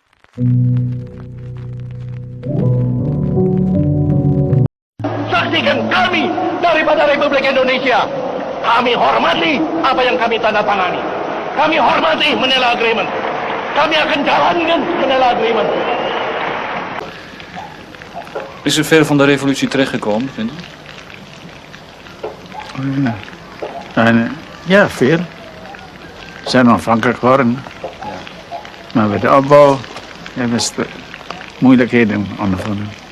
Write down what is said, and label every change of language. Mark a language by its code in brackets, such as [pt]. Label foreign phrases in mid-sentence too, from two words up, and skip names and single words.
[id] Saksikan kami daripada Republik Indonesia. Kami hormati apa yang kami tanda tangani. Kami hormati Manila Agreement. Kami akan jalankan Manila Agreement. [nl] Is er veel van de revolutie terechtgekomen, vindt u? Ja, veel. Ze zijn onafhankelijk geworden. Maar bij de opbouw hebben ze moeilijkheden ondervonden.